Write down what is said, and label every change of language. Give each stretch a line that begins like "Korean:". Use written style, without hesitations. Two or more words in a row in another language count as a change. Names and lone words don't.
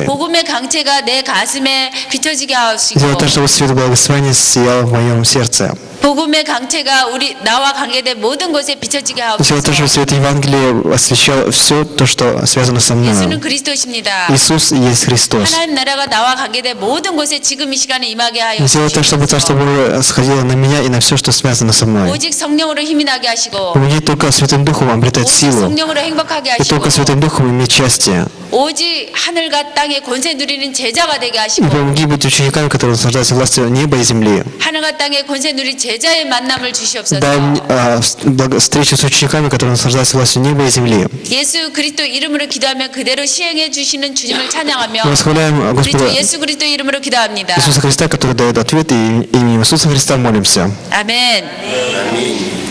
Korean: 복음의 강체가 내 가슴에 비춰지게 하옵시고
Russian: Сделать так, чтобы свет благословения сиял в моем сердце.
Korean: 복음의 강체가 나와 관계된 모든 곳에 비춰지게
Russian: Сделать так,
Korean: 하옵소서.
Russian: чтобы свет Евангелия освещал все то, что связано со
Korean: 예수는
Russian: мной.
Korean: 그리스도십니다.
Russian: Иисус есть Христос.
Korean: 하나님 나라가 나와 관계된 모든 곳에 지금 이 시간에 임하게
Russian: Сделать так, чтобы Царство
Korean: 하옵소서.
Russian: Божие сходило на меня и на все, что связано со мной.
Korean: 오직 성령으로 힘이 나게 하시고
Russian: Помоги только Святым Духом обретать
Korean: 오직
Russian: силу.
Korean: 성령으로 행복하게
Russian: И только
Korean: 하시고
Russian: Святым Духом иметь счастье.
Korean: 오직 하늘과 땅의 권세 누리는 제자가 되게
Russian: И
Korean: 하시고
Russian: помоги быть учениками, которые наслаждаются властью неба и земли.
Korean: 하늘과 땅의 권세 누리 제자의 만남을 주시옵소서.
Russian: Дай мне встречу с учениками, которые наслаждаются властью неба и земли.
Korean: 예수 그리스도 이름으로 기도하며 그대로 시행해 주시는 주님을 찬양하며
Russian: Мы восхваляем Господа
Korean: 예수 그리스도 이름으로 기도합니다.
Russian: Иисуса Христа, который дает ответ, и именем Иисуса Христа молимся.
Korean: 아멘.